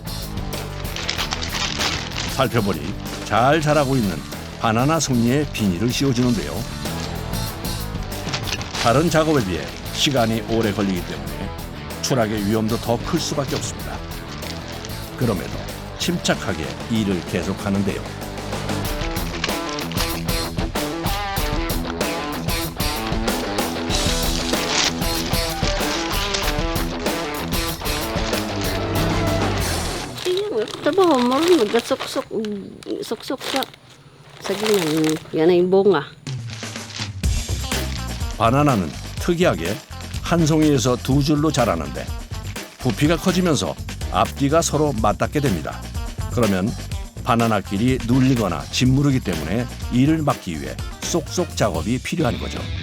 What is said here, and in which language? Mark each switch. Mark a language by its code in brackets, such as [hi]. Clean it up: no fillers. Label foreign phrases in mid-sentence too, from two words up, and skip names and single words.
[ko] 살펴보니 잘 자라고 있는 바나나 송이에 비닐을 씌워주는데요. 다른 작업에 비해 시간이 오래 걸리기 때문에 추락의 위험도 더 클 수밖에 없습니다. 그럼에도 침착하게 일을 계속하는데요. [tl] Trabaho mo rin, magkasuksok siya. Sa ganyan, yan ay bunga. [ko] 바나나는 특이하게 한 송이에서 2줄로 자라는데 부피가 커지면서 앞뒤가 서로 맞닿게 됩니다. 그러면 바나나끼리 눌리거나 짓무르기 때문에 이를 막기 위해 쏙쏙 작업이 필요한 거죠.